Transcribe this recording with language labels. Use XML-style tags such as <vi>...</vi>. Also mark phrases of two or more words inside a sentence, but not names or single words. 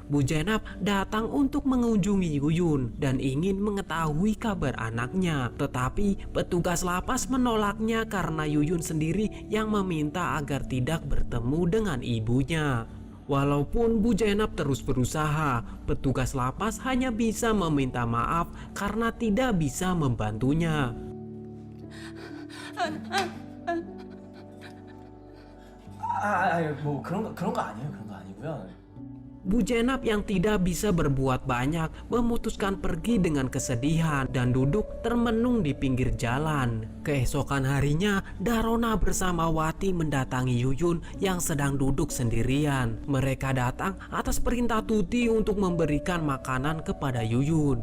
<id>Bu Jenab datang untuk mengunjungi Yuyun dan ingin mengetahui kabar anaknya, tetapi petugas lapas menolaknya karena Yuyun sendiri yang meminta agar tidak bertemu dengan ibunya. Walaupun Bu Jenab terus berusaha, petugas lapas hanya bisa meminta maaf karena tidak bisa membantunya.</id> <ko>뭐 그런 거 아니에요. 그런 거 아니고요.</ko> <id>Bu Jenab yang tidak bisa berbuat banyak memutuskan pergi dengan kesedihan dan duduk termenung di pinggir jalan. Keesokan harinya, Darona bersama Wati mendatangi Yuyun yang sedang duduk sendirian. Mereka datang atas perintah Tuti untuk memberikan makanan kepada Yuyun.</id>